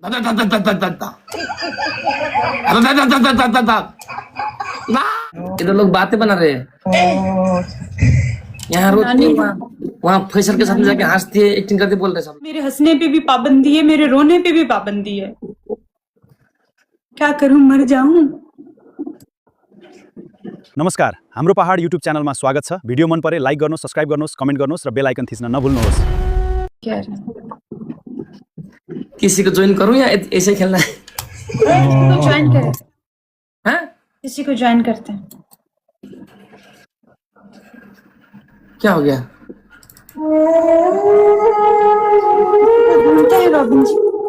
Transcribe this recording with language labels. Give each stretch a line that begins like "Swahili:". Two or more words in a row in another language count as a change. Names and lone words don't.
Hindi: इधर लोग बातें बना रहे हैं, यहाँ रोती है, वहाँ फैसल के साथ जाके हंसती है, एक्टिंग करती, बोल रहे सब। मेरे हंसने पे भी पाबंदी है, मेरे रोने पे भी पाबंदी है। क्या करूं, मर जाऊं।
Nepali: नमस्कार, हाम्रो पहाड युट्युब च्यानलमा स्वागत छ। भिडियो मन परे लाइक गर्नुहोस्, सब्स्क्राइब गर्नुहोस्, कमेन्ट गर्नुहोस् र बेल आइकन थिच्न नभुल्नुहोस्।
Hindi: क्या किसी को ज्वाइन करूं या ऐसे खेलना है? किसी को ज्वाइन करें? हाँ? किसी को ज्वाइन करते हैं। क्या हो गया? ढूंढते हैं रॉबिन जी।